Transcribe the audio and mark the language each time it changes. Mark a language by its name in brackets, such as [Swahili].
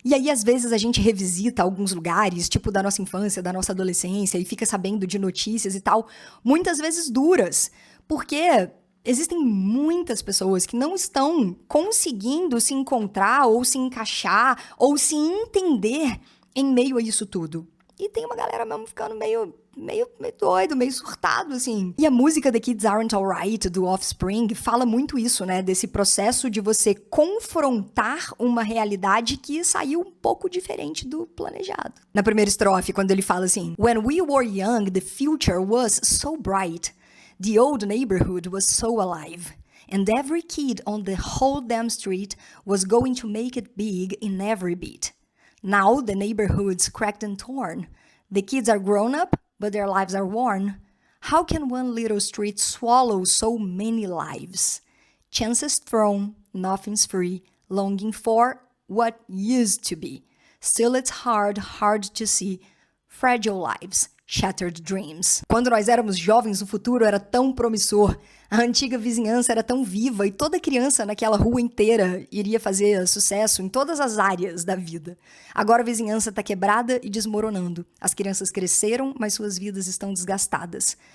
[Portuguese] E aí, às vezes, a gente revisita alguns lugares, tipo da nossa infância, da nossa adolescência, e fica sabendo de notícias e tal, muitas vezes duras, porque existem muitas pessoas que não estão conseguindo se encontrar ou se encaixar ou se entender em meio a isso tudo. E tem uma galera mesmo ficando meio doido, meio surtado, assim. E a música The Kids Aren't Alright, do Offspring, fala muito isso, né? Desse processo de você confrontar uma realidade que saiu um pouco diferente do planejado. Na primeira estrofe, quando ele fala assim: [English] When we were young, the future was so bright. The old neighborhood was so alive, and every kid on the whole damn street was going to make it big in every beat. Now the neighborhood's cracked and torn. The kids are grown up, but their lives are worn. How can one little street swallow so many lives? Chances thrown, nothing's free, longing for what used to be. Still it's hard to see fragile lives. Shattered Dreams. [Portuguese] Quando nós éramos jovens, o futuro era tão promissor, a antiga vizinhança era tão viva e toda criança naquela rua inteira iria fazer sucesso em todas as áreas da vida. Agora a vizinhança está quebrada e desmoronando. As crianças cresceram, mas suas vidas estão desgastadas.